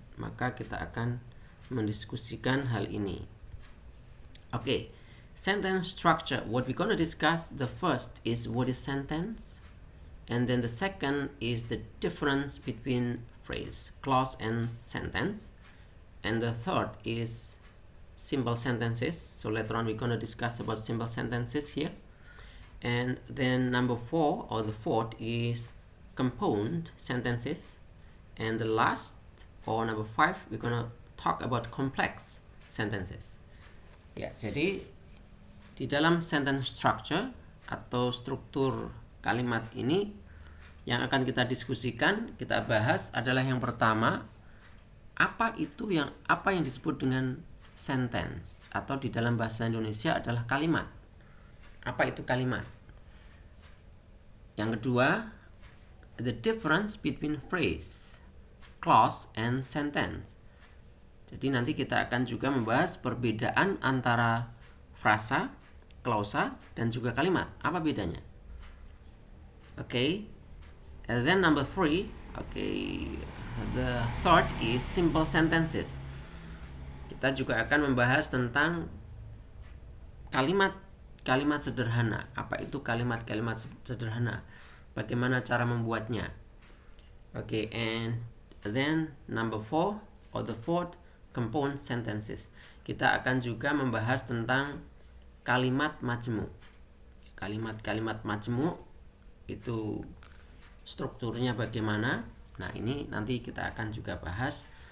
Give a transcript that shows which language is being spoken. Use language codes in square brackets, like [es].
[id] Maka kita akan mendiskusikan hal ini. [en] Okay. Sentence structure. What we're gonna discuss, the first is what is sentence, and then the second is the difference between phrase, clause, and sentence. And the third is simple sentences. So later on we're going to discuss about simple sentences here. And then number 4 or the fourth is compound sentences. And the last or number 5 we're going to talk about complex sentences. [id] Ya, jadi di dalam sentence structure atau struktur kalimat ini yang akan kita diskusikan, kita bahas adalah yang pertama, apa yang disebut dengan sentence atau di dalam bahasa Indonesia adalah kalimat. Apa itu kalimat? [en] Yang kedua, the difference between phrase, clause, and sentence. [id] Jadi nanti kita akan juga membahas perbedaan antara frasa, klausa, dan juga kalimat. Apa bedanya? Okay. [en] And then number 3, okay, the third is simple sentences. [id] Kita juga akan membahas tentang kalimat sederhana. Apa itu kalimat sederhana? Bagaimana cara membuatnya? [en] Okay, and then number 4 or the fourth, compound sentences. [id] Kita akan juga membahas tentang kalimat majmu. Kalimat majmu itu strukturnya bagaimana. Nah, ini nanti kita akan juga bahas.